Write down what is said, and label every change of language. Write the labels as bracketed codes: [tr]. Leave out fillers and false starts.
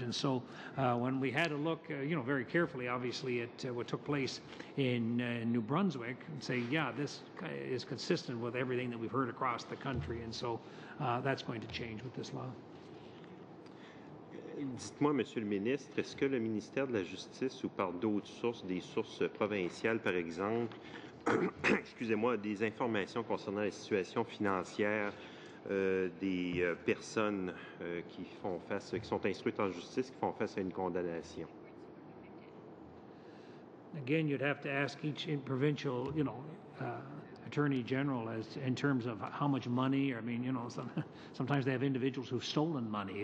[en] And so when we had to look, very carefully, obviously, at what took place in New Brunswick, and say, yeah, this is consistent with everything that we've heard across the country. And so that's going to change with this law. [fr] Dites-moi, Monsieur le ministre, est-ce que le ministère de la Justice ou par d'autres sources, des sources provinciales par exemple, excusez-moi, des informations concernant la situation financière des personnes qui sont instruites en justice, qui font face à une condamnation? [en] Again, you'd have to ask each provincial, attorney general in terms of how much money. I mean, sometimes they have individuals who've stolen money.